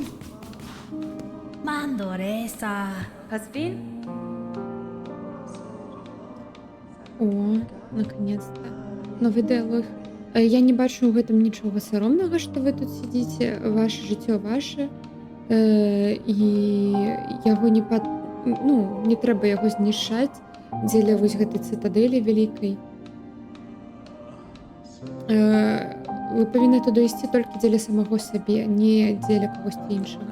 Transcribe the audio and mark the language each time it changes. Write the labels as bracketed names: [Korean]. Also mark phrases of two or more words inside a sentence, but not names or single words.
[Russian] Mandoresa. Has been? О, наконец-то. Новый дыялог. [Belarusian] Я не бачу ў гэтым нічога саромнага, што вы тут сядзіце. Ваша жыццё ваше. І яго не трэба яго знішчаць дзеля вось гэтай цытадэлі вялікай. Вы павінны туды ісці толькі дзеля самого сабе, не дзеля кагосьці іншага.